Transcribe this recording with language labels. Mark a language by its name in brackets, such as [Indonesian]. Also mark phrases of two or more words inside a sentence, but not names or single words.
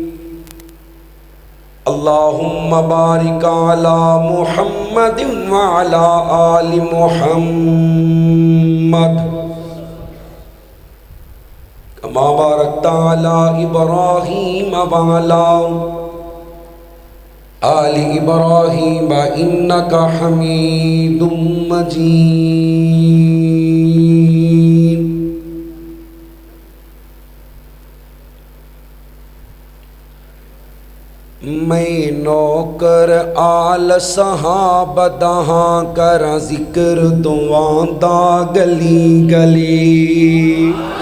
[Arabic] اللهم بارك على محمد وعلى آل محمد كما باركت على إبراهيم وعلى آل إبراهيم إنك حميد مجيد. [Punjabi] میں نوکر آل صحابہ دہاں کرا ذکر دعاں دا گلی گلی.